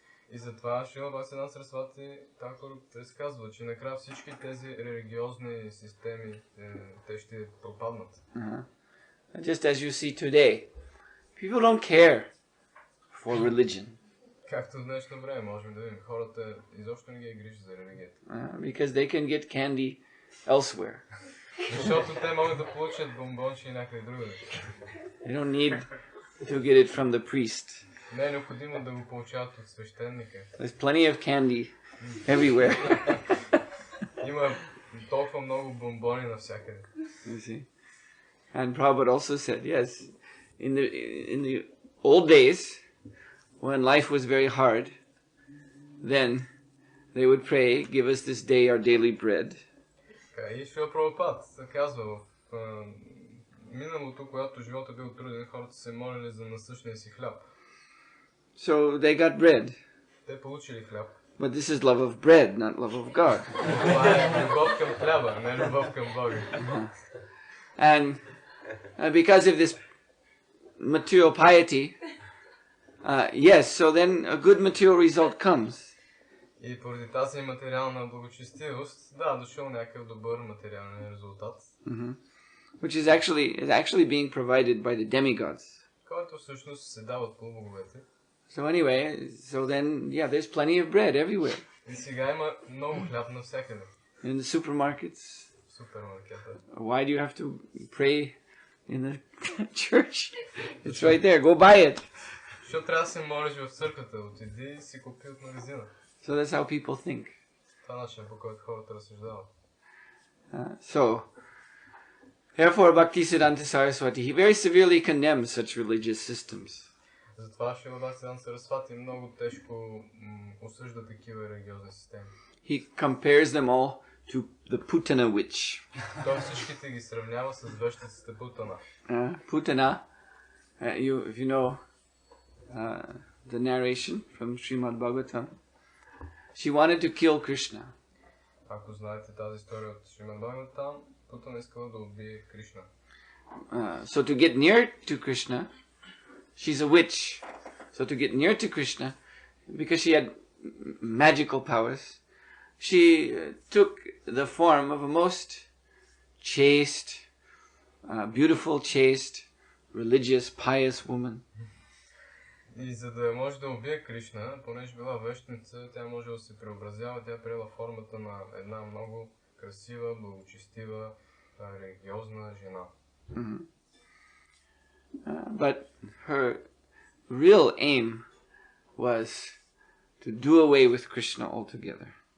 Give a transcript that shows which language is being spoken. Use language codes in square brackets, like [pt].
[bg] И затова Шрила Бхактисиданта Сарасвати Тхакур казва, че накрая всички тези религиозни системи те ще пропаднат. [en] Just as you see today, people don't care for religion. [bg] Както в днешно време можем да видим, хората изобщо не ги грижат за религията. [en] Because they can get candy elsewhere. [bg] Защото те могат да получат бомбонче и някъде другаде. [en] They don't need to get it from the priest. [bg] Не е необходимо да го получават от свещеника. [en] There's plenty of candy everywhere. [bg] Има толкова много бомбони навсякъде. [en] You see? And Prabhupada also said, yes, in the old days, when life was very hard, then they would pray, give us this day our daily bread. [bg] И Шрила Прабхупад казва, в миналото, когато живота бил труден, хората се молили за насъщния си хляб. [en] So they got bread. [bg] Те получили хляб. [en] But this is love of bread, not love of God. [bg] Това е любов към хляба, не любов към Бога. [en] And because of this material piety, yes, so then a good material result comes. [bg] И поради тази материална благочестивост, да, дошъл някакъв добър материален резултат. [en] Which is actually being provided by the demigods. [bg] Който всъщност се дава от полубоговете. [en] So anyway, there's plenty of bread everywhere. [bg] И сега има много хляб навсякъде. [en] In the supermarkets. [bg] Супермаркета. [en] Why do you have to pray in the church? It's right there. Go buy it. [bg] Защо трябва да се молиш в църквата? Отиди и си купи от магазина. [en] So that's how people think. [bg] Това е начин, по който хората разсъждават. [en] So, therefore, Bhaktisiddhanta Saraswati, he very severely condemns such religious systems. [bg] Затова Шрила Бхактисиданта Сарасвати много тежко осъжда такива религиозни системи. [en] He compares them all to the Putana witch. [bg] Той всичките ги сравнява с вещицата Путана. [en] Putana, if you know the narration from Srimad Bhagavatam, she wanted to kill Krishna. [bg] Ако знаете тази история от Шримад Бхагаватам, Путана искала да убие Кришна. [en] So to get near to Krishna, she's a witch. So to get near to Krishna, because she had magical powers, she took the form of a most chaste, beautiful, chaste, religious, pious woman. [bg] И за да може да убие Кришна, понеже била вещница, тя може да се преобразява, тя приела формата на една много красива, благочестива, религиозна жена. [en] But her real aim was to do away with Krishna altogether.